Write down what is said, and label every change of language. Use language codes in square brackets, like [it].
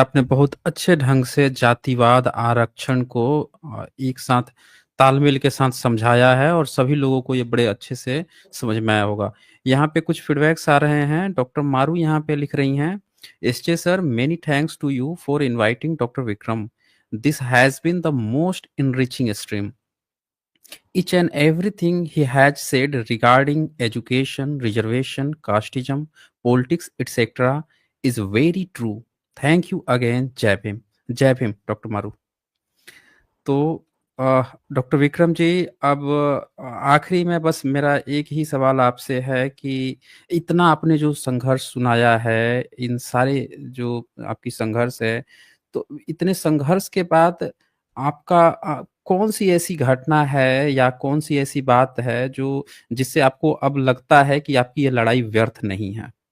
[hi] आपने बहुत अच्छे ढंग से जातिवाद आरक्षण को एक साथ तालमेल के साथ समझाया है और सभी लोगों को ये बड़े अच्छे से समझ में आया होगा। यहाँ पे कुछ फीडबैक्स आ रहे हैं। डॉक्टर मारू यहाँ पे लिख रही हैं, SJ sir, [en] Many thanks to you for inviting doctor Vikram. This has been the most enriching stream. Each and everything he had said regarding education, reservation, casteism, politics, etc. is very true. Thank you again, Jai Bhim. [hi] Jai Bhim, Dr. Maru. तो doctor Vikram ji, अब आखिरी में बस मेरा एक ही सवाल आपसे है कि इतना आपने जो संघर्ष सुनाया है, इन सारे जो आपकी संघर्ष है, तो इतने संघर्ष के बाद आपका कौन सी ऐसी घटना है या कौन सी ऐसी बात है जो जिससे आपको अब लगता है कि आपकी ये लड़ाई व्यर्थ नहीं है?